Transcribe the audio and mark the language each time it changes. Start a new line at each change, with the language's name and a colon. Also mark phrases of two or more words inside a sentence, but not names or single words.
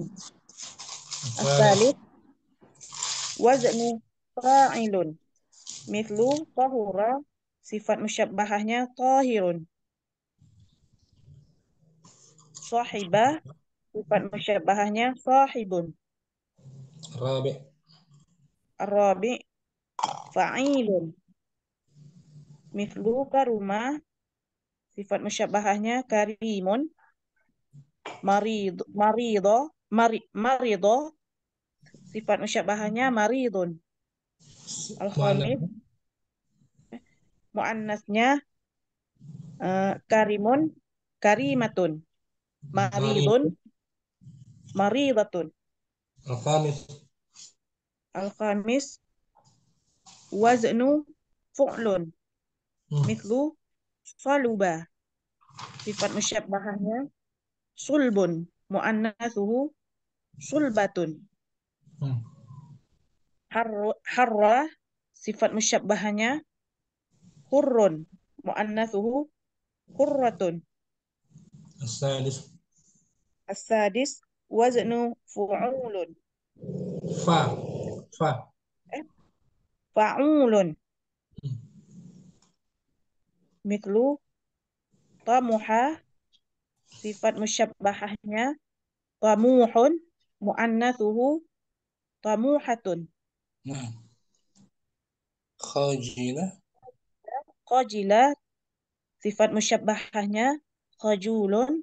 Arabic: الثالث الثالث وزنه فعل مثل طهر,
Indonesian: sifat musyabbahahnya
Arabic: tahirun.
Indonesian: Sahibah, sifat musyabbahahnya sahibun.
Arabic: الرابع الرابع فعل مثل كرم,
Indonesian: sifat musyabbahahnya karimun. Marido, sifat musyabbahahnya maridun.
Arabic: Al-khamis muannasnya كريم كريمة. مريض مريضة. الخامس الخامس وزنه فعل مثل صلب,
Indonesian: sifat musyabbahahnya
Arabic: sulbun. مؤنثه صلبة.
Indonesian: Harra, sifat musyabbahahnya hurrun.
Arabic: مؤنثه حرة. السادس السادس وزنه فعول fa فعول مثل طمح,
Indonesian: sifat musyabbahahnya
Arabic: tamuhun. مؤنثه طموحة.
Indonesian: Nah, khajilah Qajila, sifat musyabbahahnya khajulun.